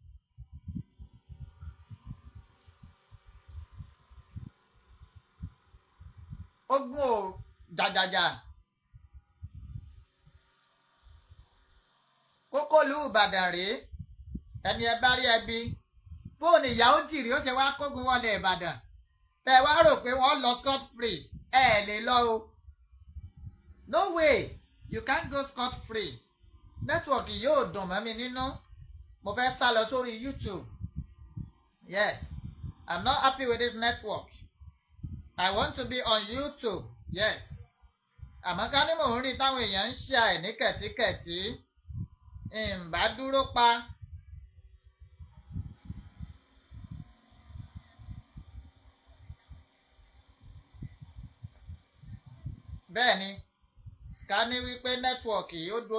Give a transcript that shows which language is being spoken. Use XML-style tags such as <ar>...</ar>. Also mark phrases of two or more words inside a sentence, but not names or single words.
<yo>Ogun ò jàjàjà kókó lù Ìbàdàn rí ẹni ẹ bá rí ẹ bì. Bóòní ìyá Onítìrí ó ṣe wá kógun wọlé Ìbàdàn tẹ wá rò pé wọ́n lọ</yo> <en>scot free</en> <yo>ẹ lè lọ o.</yo> <en>No way you can't go scot free.</en> <yo>Nẹ́tíwọ̀kì yóò dùn mọ́ mi nínú mo fẹ́ sá lọ sórí YouTube.</yo> <en>Yes, I'm not happy with this network. I want to be on YouTube. Yes,</en> <yo>àmọ́ ká ní mò ń rí táwọn èèyàn ń ṣe àìní kẹ̀tíkẹ̀tí ǹbá dúró pa. Bẹ́ẹ̀ ni ká ní wípé nẹ́tíwọ̀kì ó dúró</yo>